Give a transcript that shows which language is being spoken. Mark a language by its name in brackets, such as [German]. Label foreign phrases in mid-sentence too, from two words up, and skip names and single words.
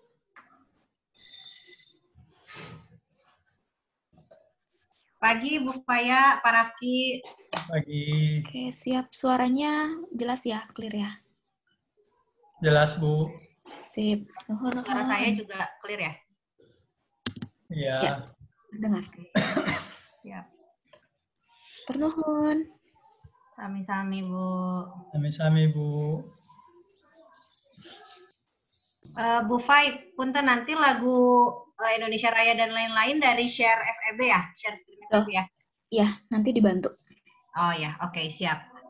[Indonesian] Pagi Bu Faya, Pak Rafki. Pagi. Oke, siap. Suaranya jelas ya, clear ya? Jelas, Bu. Sip. Suara saya juga clear ya? Iya. Ya, dengar. Siap. Ternuhun. Sami-sami Bu. Sami-sami, Bu. Bu Fai, punten nanti lagu Indonesia Raya dan lain-lain dari share FEB ya? [English] Share stream [Indonesian] FEB ya? Iya, nanti dibantu. Oh ya, oke, siap.